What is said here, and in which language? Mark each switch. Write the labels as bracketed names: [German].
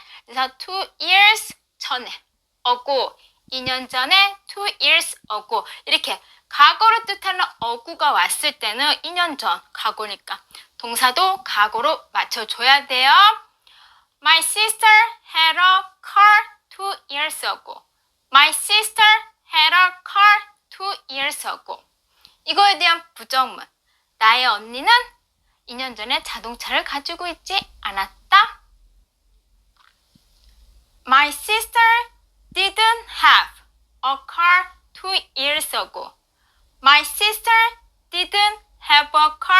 [Korean] 그래서 2 years 전에. ago. 2년 전에 2 years ago. 이렇게 과거를 뜻하는 ago가 왔을 때는 2년 전, 과거니까 동사도 과거로 맞춰줘야 돼요. [English] My sister had a car 2 years ago. My sister had a car 2 years ago. [Korean] 이거에 대한 부정문. 나의 언니는 2년 전에 자동차를 가지고 있지 않았다. [English] My sister didn't have a car 2 years ago. My sister didn't have a